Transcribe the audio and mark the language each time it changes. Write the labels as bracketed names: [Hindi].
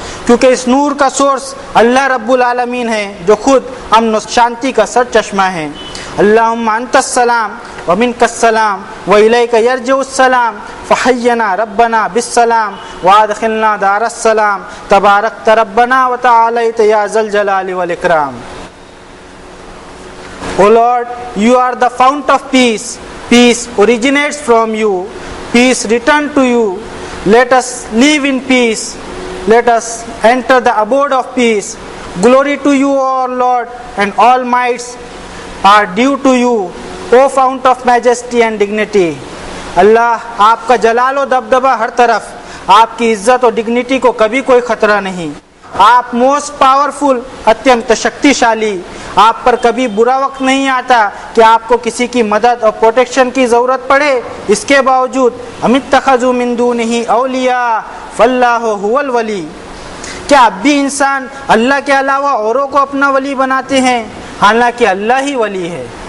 [Urdu] کیونکہ اس نور کا سورس اللہ رب العالمین ہے جو خود امن و شانتی کا سر چشمہ ہے۔ [Arabic] اللہم انت السلام ومنک السلام والیک یرجع السلام فحینا ربنا بالسلام وادخلنا دار السلام تبارکت ربنا وتعالیت یا ذا الجلال والاکرام۔ [English] O Lord, you are the fount of peace. Peace originates from you. Peace return to you. Let us live in peace. Let us enter the abode of peace. Glory to you, O Lord, and all mights are due to you, O fount of majesty and dignity. [Urdu] اللہ آپ کا جلال و دبدبہ ہر طرف، آپ کی عزت و dignity کو کبھی کوئی خطرہ نہیں۔ آپ موسٹ پاورفل، اتنت شکتی شالی، آپ پر کبھی برا وقت نہیں آتا کہ آپ کو کسی کی مدد اور پروٹیکشن کی ضرورت پڑے۔ اس کے باوجود [Arabic] ام اتخذوا من دونہ اولیاء فاللہ ھو الولی۔ [Urdu] کیا اب بھی انسان اللہ کے علاوہ اوروں کو اپنا ولی بناتے ہیں حالانکہ اللہ ہی ولی ہے؟